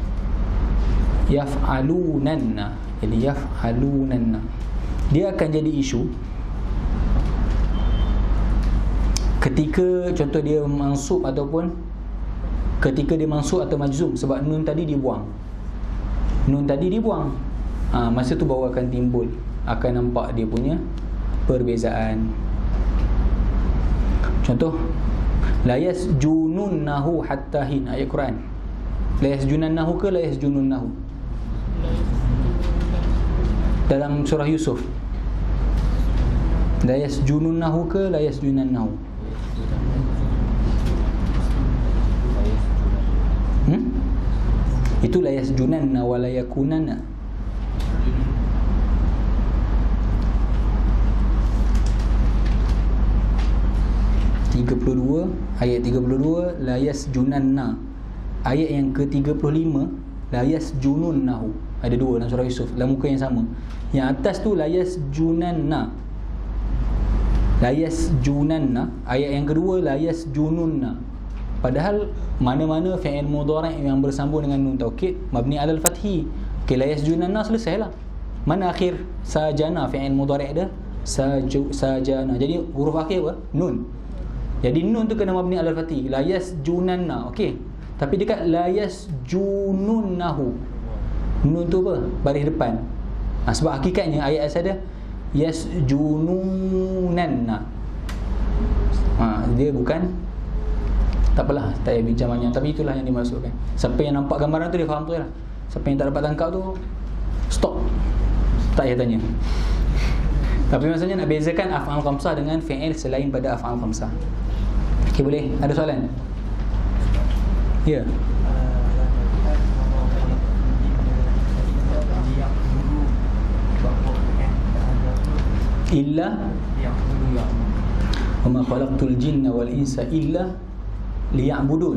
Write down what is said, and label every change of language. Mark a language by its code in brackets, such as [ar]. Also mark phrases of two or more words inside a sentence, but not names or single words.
[ms] Yaf'alunanna, jadi yaf'alunanna, dia akan jadi isu ketika contoh dia mansub ataupun ketika dia mansub atau majzum, sebab nun tadi dibuang. Masa tu baru akan timbul, akan nampak dia punya perbezaan. Contoh, [ar] لا يسجننه حتى حين, [ms] ayat Quran. [ar] لا يسجننه [ms] ke [ar] لا يسجننه? [ms] Dalam surah Yusuf, [ar] لا يسجننه [ms] ke [ar] لا يسجننه? [ms] Itu [ar] لا يسجنن ولا يكونن. [ms] Ayat 32 [ar] لا يسجنن. [ms] Ayat yang ke-35 [ar] لا يسجننه. [ms] Ada dua dalam surah Yusuf, dalam muka yang sama. Yang atas tu [ar] لا يسجنن. لا يسجنن. [ms] Ayat yang kedua [ar] لا يسجنن. [ms] Padahal mana-mana [ar] فعل مضارع' [ms] yang bersambung dengan [ar] نون توكيد مبني على الفتح. [ms] Okey, [ar] لا يسجنن [ms] selesailah. Mana akhir [ar] سجن فعل مضارع' [ms] dia? Sajana. Jadi huruf akhir apa? Nun. Jadi nun tu kena [ar] مبني على الفتح. لا يسجنن. [ms] Okey. Tapi dekat [ar] لا يسجننه, [ms] nun tu apa? Baris depan. Sebab hakikatnya ayat asal dia yasjununanna. Dia bukan, tak apalah, tak payah bincang banyak, tapi itulah yang dimaksudkan. Siapa yang nampak gambaran tu dia faham tu lah. Siapa yang tak dapat tangkap tu stop, tak payah tanya. Tapi maksudnya nak bezakan [ar] أفعال خمسة [ms] dengan fi'il selain pada [ar] أفعال خمسة. [ms] Okey, boleh? Ada soalan? Ya. [ar] إلا وما خلقت الجن والإنس إلا ليعبدون.